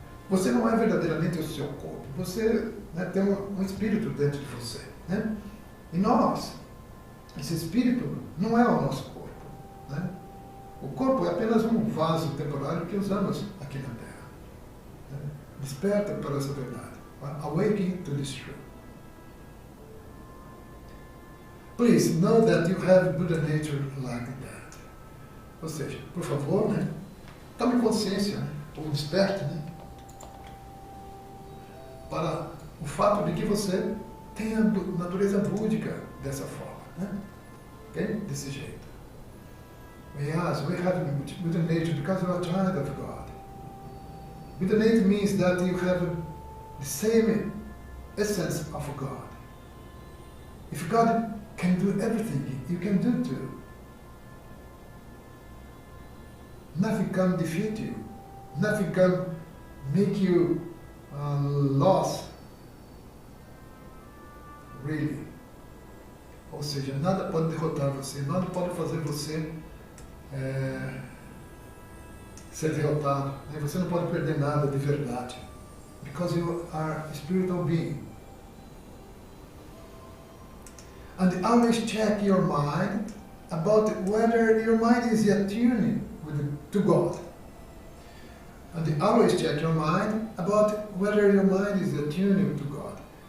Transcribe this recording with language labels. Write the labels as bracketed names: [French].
[Portuguese] Você não é verdadeiramente o seu corpo. Você, né, tem um espírito dentro de você, né? E nós, esse espírito não é o nosso corpo, né? O corpo é apenas um vaso temporário que usamos aqui na Terra. Né? Desperta para essa verdade. [English] Awaken to this truth. Please know that you have Buddha nature like that. [Portuguese] Ou seja, por favor, né? Tome consciência, né? Ou desperte, né? Para o fato de que você tem a natureza búdica dessa forma, né? Okay? Desse jeito. [English] Yes, we have Buddha nature because you are a child of God. Buddha nature means that you have the same essence of God. If God can do everything, you can do too. Nothing can defeat you. Nothing can make you lost. Really. [Portuguese] Ou seja, nada pode derrotar você, nada pode fazer você ser derrotado. Né? Você não pode perder nada de verdade. [English] Because you are a spiritual being. And always check your mind about whether your mind is attuned to God. And always check your mind about whether your mind is attuned to God.